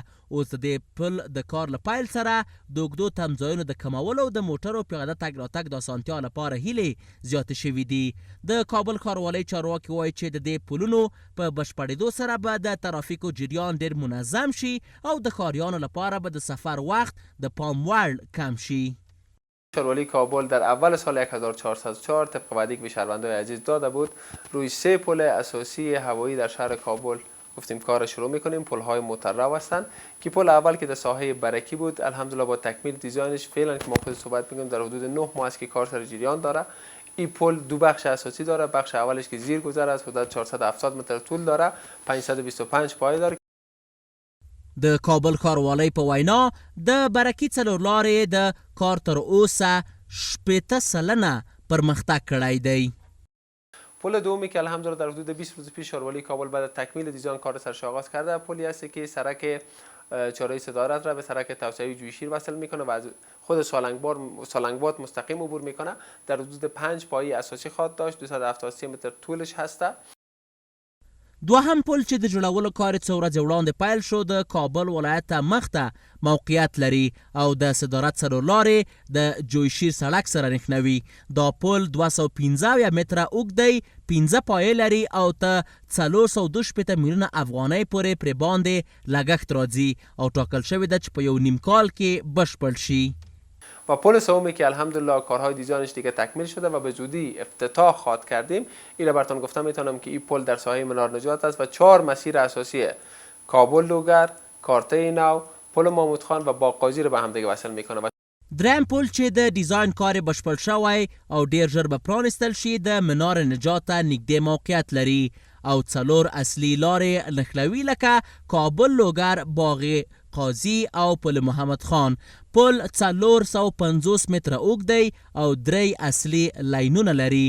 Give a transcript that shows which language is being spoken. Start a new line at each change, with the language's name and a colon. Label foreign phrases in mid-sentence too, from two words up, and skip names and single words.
Pashto: اوس د دې پل د کار له پیل سره د اوږدو تمځایونو د کمولو او د موټرو پیاده تګ راتګ د اسانتیا لپاره هیلې زیاتې شوي دي. د کابل ښاروالۍ چارواکي وایي چې د دې پلونو په بشپړېدو سره به د ترافیکو جریان ډېر منظم شي او د ښاریانو لپاره به د سفر وخت د پام وړ کم شي.
Persian: ښاروالۍ کابل در اول سال 1404 طبق وعده‌ای که به شهروندان عزیز داده بود روی 3 پل اساسی هوایی در شهر کابل گفتیم کار شروع میکنیم. پل های موټرو هستند که پل اول که در ساحه برکی بود الحمدلله با تکمیل دیزاینش فعلا که ما خود صحبت میکنیم در حدود 9 ماه است که کار سر جریان داره. این پل 2 بخش اساسی داره. بخش اولش که زیر گذر است حدود 470 متر طول داره، 525 پایه داره.
Pashto: د کابل ښاروالۍ په وینا د برکي څلور لارې د کار تر اوسه 80% پرمختګ کړی دی.
Persian: پل دومی که الحمدلله در حدود 20 روز پیش ښاروالۍ کابل بعد تکمیل دیزاین کار سرش آغاز کرده، پلی است که سرک چهارراه صدارت را به سرک توسعه جویشیر وصل میکنه و از خود سالنگباد مستقیم عبور میکنه. در حدود 5 پایه اساسی خواهد داشت، 273 متر طولش هسته.
Pashto: دوهم پل چې د جوړولو کار څو ورځې وړاندې پیل شو د کابل ولایت ته مخته موقعیت لري او د صدارت څلور لارې د جویشیر سړک سره نښلوي. دا پل 215 متره اوږد دی، 15 پایې لري او ته 462 میلیونه افغانۍ پورې پرې باندې لګښت راځي او ټاکل شوې ده چې په 1.5 کال کې بشپړ شي.
Persian: و پل سومی که الحمدلله کارهای دیزاینش دیگه تکمیل شده و به زودی افتتاح خواهد کردیم. اینو براتون گفتم میتونم که این پل در ساحه منار نجات است و 4 مسیر اساسی کابل لوگر، کارته نو، پل محمود خان و باغ‌قاضی رو به هم دیگه وصل میکنه.
Pashto: دریم پل چې د ډیزاین کار بشپړ شوی او ډیر ژر به پرانستل شي د منار نجات ته نږدې موقعیت لري او 4 اصلي لارې نښلوي لکه کابل لوگر، باغ قاضی او پل محمد خان. پل 450 متره اوږد دی او 3 اصلي لاینونه لري.